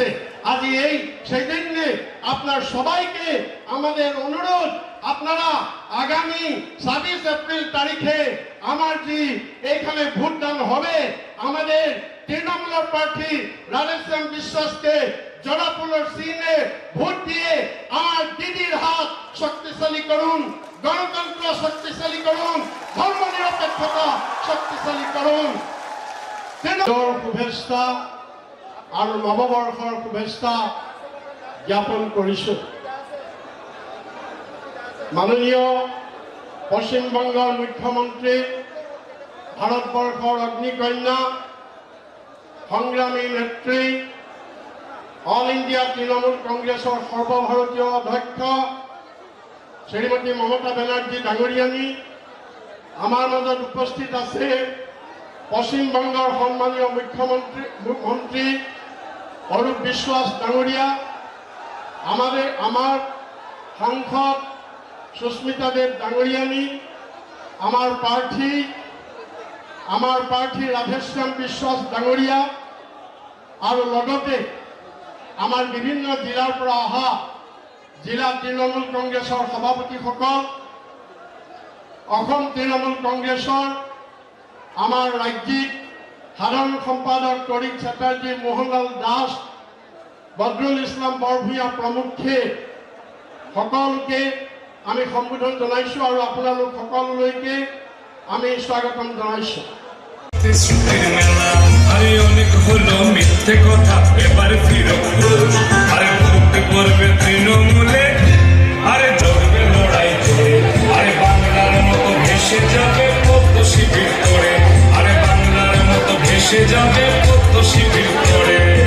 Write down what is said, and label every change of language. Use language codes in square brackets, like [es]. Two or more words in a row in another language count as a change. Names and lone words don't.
[bn] আজ এই সেই জন্যে আপনার সবাইকে আমাদের অনুরোধ, আপনারা আগামী ২৬ এপ্রিল তারিখে আমার যে এখানে ভোটদান হবে, আমাদের তৃণমূলের প্রার্থী রাধেশ্যাম বিশ্বাসকে জোড়াফুলের চিহ্নে ভোট দিয়ে আমার দিদির হাত শক্তিশালী করুন, গণতন্ত্র শক্তিশালী করুন, ধর্মনিরপেক্ষতা শক্তিশালী করুন। [as] শুভেচ্ছা আৰু নৱবৰ্ষৰ শুভেচ্ছা জ্ঞাপন কৰিছো। মাননীয় পশ্চিমবঙ্গের মুখ্যমন্ত্রী, ভারতবর্ষের অগ্নিকন্যা, সংগ্রামী নেত্রী, অল ইন্ডিয়া তৃণমূল কংগ্রেসের সর্বভারতীয় অধ্যক্ষ শ্রীমতী মমতা ব্যানার্জী ডাঙরিয়ানী, আমার মাজত উপস্থিত আছে পশ্চিমবঙ্গের সম্মানীয় মুখ্যমন্ত্রী অরূপ বিশ্বাস ডাঙরিয়া, আমার সাংসদ সুস্মিতা দেব ডাঙরিয়ানী, আমার প্রার্থী রাধেশ্যাম বিশ্বাস ডাঙরিয়া, আৰু লগতে আমাৰ বিভিন্ন জিলাৰ পৰা অহা জিলা তৃণমূল কংগ্ৰেছৰ সভাপতিসকল, অসম তৃণমূল কংগ্ৰেছৰ আমাৰ ৰাজ্যিক সাধাৰণ সম্পাদক তৰিক চেটাৰ্জী, মোহনলাল দাস, বদৰুল ইছলাম বৰভূঞা প্ৰমুখ্যে সকলোকে আমি সম্বোধন জনাইছো আৰু আপোনালোক সকলোলৈকে আমি স্বাগতম জনাইছো। [bn] আরে অনেক হলো মিথ্যে কথা, এবার ফিরো আরে ভোট করবে তৃণমূলে, আরে চলবে লড়াই করে, আরে বাংলার মতো ভেসে যাবে পদ্ম শিবির করে, আরে বাংলার মতো ভেসে যাবে পদ্ম শিবির করে।